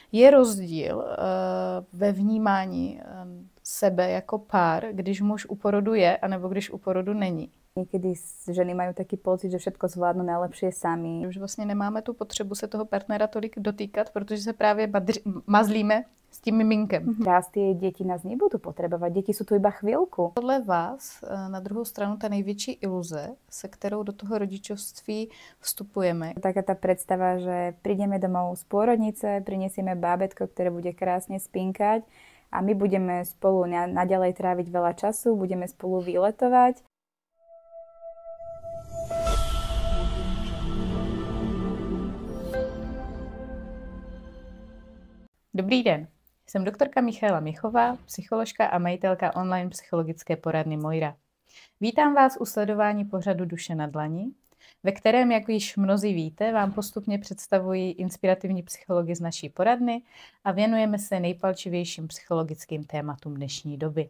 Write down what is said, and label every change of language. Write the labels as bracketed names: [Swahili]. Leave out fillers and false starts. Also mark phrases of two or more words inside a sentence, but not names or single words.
[Czech] Je rozdíl ve vnímání sebe jako pár, když muž u porodu je, anebo když u porodu není. [Slovak] Niekedy ženy majú taký pocit, že všetko zvládnu najlepšie sami. [Czech] Už vlastně nemáme tu potřebu se toho partnera tolik dotýkat, protože se právě mazlíme s tím miminkem. [Slovak] Raz tie deti nás nebudú potrebovať, deti sú tu iba chvíľku. [Czech] Podle vás na druhou stranu ta největší iluze, se kterou do toho rodičovství vstupujeme. [Slovak] Taká tá predstava, že prídeme domov z pôrodnice, prinesieme bábätko, ktoré bude krásne spinkať a my budeme spolu naďalej tráviť veľa času, budeme spolu výletovať. [Czech] Dobrý den, jsem doktorka Michaela Michová, psycholožka a majitelka online psychologické poradny Moira. Vítám vás u sledování pořadu Duše na dlani, ve kterém, jak již mnozí víte, vám postupně představuji inspirativní psychologi z naší poradny a věnujeme se nejpalčivějším psychologickým tématům dnešní doby.